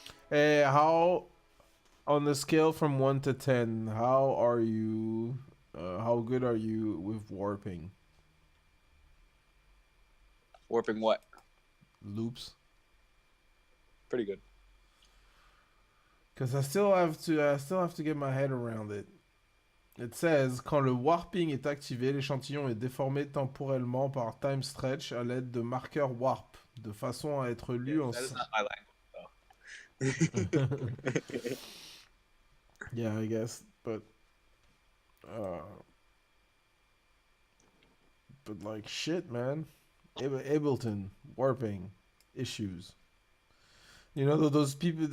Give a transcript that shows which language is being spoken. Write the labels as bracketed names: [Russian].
[English] Hey, how on the scale from 1 to 10, how are you? How good are you with warping Warping what? loops? Pretty good. Because I still have to get my head around it. It says, [French] quand le warping est activé, l'échantillon est déformé temporellement par time stretch à l'aide de marqueurs warp, de façon à être lu en... [English] That is not my language. Yeah, I guess, but like shit, man. Ableton warping issues. You know, those people.